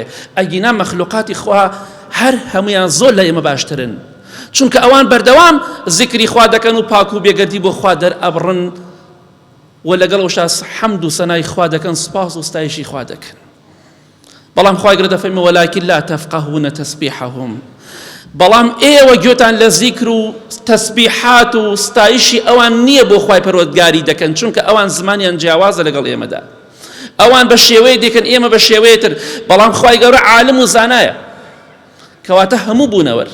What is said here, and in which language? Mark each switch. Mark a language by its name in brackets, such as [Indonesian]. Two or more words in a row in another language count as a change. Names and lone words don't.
[Central Kurdish] ئەگینا مەخلوقاتی خوا هەر هەموویان زۆر لە ئێمە باشترن، چونکە ئەوان بەردەوام زیکری خوا دەکەن و پاک و بێگەردی بۆ خوا دەرئەبڕن و لەگەڵ ئەوشا حەمد و سەنای خوا دەکەن، سپاس و ستایشی خوا دەکەن. بەڵام خی گەورە دەفەرمێ [Arabic] ولكن لا تفقهون تسبيحهم. [Central Kurdish] بەڵام ئێوە گوێتان لە زیکر و تەسبیحات و ستایشی ئەوان نییە بۆ خی پەروەردگاری دەکەن، چونکە ئەوان زمانیان جیاوازە لەگەڵ ئێمەدا. ئەوان بە شێوەیە دەکەن، ئێمە بە شێوەیەتر. بەڵام خی گەورە عالم و زانایە، کەواتە هەموو بوونەوەر.